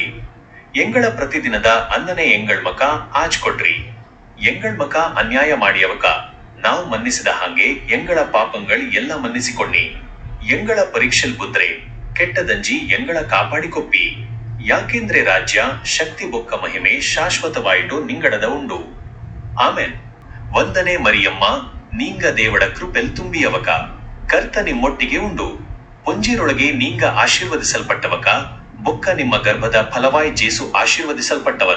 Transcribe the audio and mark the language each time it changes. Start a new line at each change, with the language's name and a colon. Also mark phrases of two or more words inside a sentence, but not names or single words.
Tulu: ಎಂಗಳ ಪ್ರತಿದಿನದ ಅನ್ನನೆ ಎಂಗಳ್ ಮಕ ಆಜ್ ಕೊಡ್ರಿ. ಎಂಗಳ್ ಮಕ ಅನ್ಯಾಯ ಮಾಡಿಯವಕ ನಾವು ಮನ್ನಿಸಿದ ಹಾಗೆ ಎಂಗಳ ಪಾಪಂಗಳ್ ಎಲ್ಲ ಮನ್ನಿಸಿಕೊಂಡಿ. ಎಂಗಳ ಪರೀಕ್ಷೆಲ್ ಬುದ್ರೆ ಕೆಟ್ಟದಂಜಿ ಎಂಗಳ ಕಾಪಾಡಿಕೊಪ್ಪಿ, ಯಾಕೆಂದ್ರೆ ರಾಜ್ಯ ಶಕ್ತಿ ಬೊಕ್ಕ ಮಹಿಮೆ ಶಾಶ್ವತವಾಯಿತು ನಿಂಗಡದ ಉಂಡು. ಆಮೇನ್. ವಂದನೆ ಮರಿಯಮ್ಮ ನೀಂಗ ದೇವಡ ಕೃಪೆಲ್ ತುಂಬಿಯವಕ ಕರ್ತ ನಿಮ್ಮೊಟ್ಟಿಗೆ ಉಂಡು ಪುಂಜಿರೊಳಗೆ ನೀಂಗ ಆಶೀರ್ವದಿಸಲ್ಪಟ್ಟವಕ ಬೊಕ್ಕ ನಿಮ್ಮ ಗರ್ಭದ ಫಲವಾಯಿ ಜೇಸು ಆಶೀರ್ವದಿಸಲ್ಪಟ್ಟವನ್.